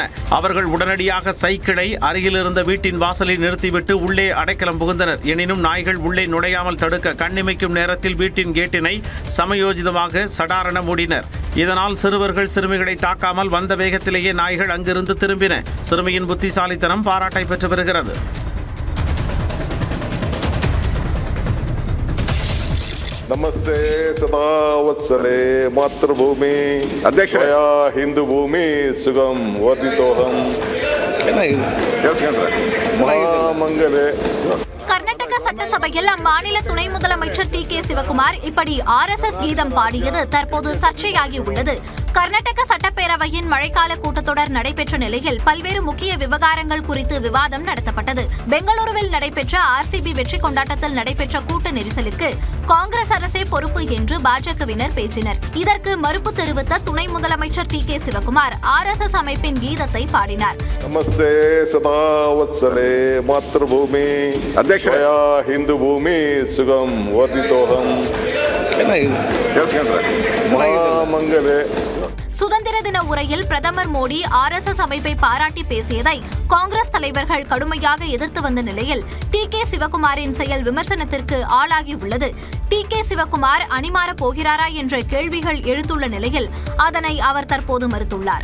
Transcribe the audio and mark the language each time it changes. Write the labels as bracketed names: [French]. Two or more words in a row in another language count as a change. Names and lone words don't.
[Tamil] அவர்கள் உடனடியாக சைக்கிளை அருகில் இருந்த வீட்டின் வாசலில் நிறுத்திவிட்டு உள்ளே அடைக்கலம் புகுந்தனர். எனினும் நாய்கள் உள்ளே நுழையாமல் தடுக்க கண்ணிமைக்கும் நேரத்தில் வீட்டின் கேட்டினை சமயோஜிதமாக சடாரண மூடினர். இதனால் சிறுவர்கள் சிறுமிகளை தாக்காமல் வந்த வேகத்திலேயே நாய்கள் அங்கிருந்து திரும்பின. சிறுமியின் புத்திசாலித்தனம் பாராட்டை பெற்று வருகிறது. [Sanskrit] नमस्ते सदा वत्सले मातृभूमि अध्यक्ष हिंदू भूमि सुगम वर्धितोहम महामंगले. [Tamil] கர்நாடக சட்டசபையில் அம்மாநில துணை முதலமைச்சர் டி.கே. சிவகுமார் இப்படி RSS கீதம் பாடியது தற்போது சர்ச்சையாகி உள்ளது. கர்நாடக சட்டப்பேரவையின் மழைக்கால கூட்டத்தொடர் நடைபெற்ற நிலையில் பல்வேறு முக்கிய விவகாரங்கள் குறித்து விவாதம் நடத்தப்பட்டது. பெங்களூருவில் நடைபெற்ற RCB வெற்றி கொண்டாட்டத்தில் நடைபெற்ற கூட்ட நெரிசலுக்கு காங்கிரஸ் அரசே பொறுப்பு என்று பாஜகவினர் பேசினர். இதற்கு மறுப்பு தெரிவித்த துணை முதலமைச்சர் டி.கே. சிவகுமார் RSS அமைப்பின் கீதத்தை பாடினார். [Sanskrit] नमस्ते सदा वत्सले मातृभूमि अध्यक्ष हिंदू भूमि सुगम वर्धितोहम महामंगले. [Tamil] சுதந்திர தின உரையில் பிரதமர் மோடி RSS அமைப்பை பாராட்டி பேசியதை காங்கிரஸ் தலைவர்கள் கடுமையாக எதிர்த்து வந்த நிலையில் டி.கே. சிவகுமாரின் செயல் விமர்சனத்திற்கு ஆளாகி உள்ளது. டி.கே. சிவகுமார் அணிமாற போகிறாரா என்ற கேள்விகள் எழுந்துள்ள நிலையில் அதனை அவர் தற்போது மறுத்துள்ளார்.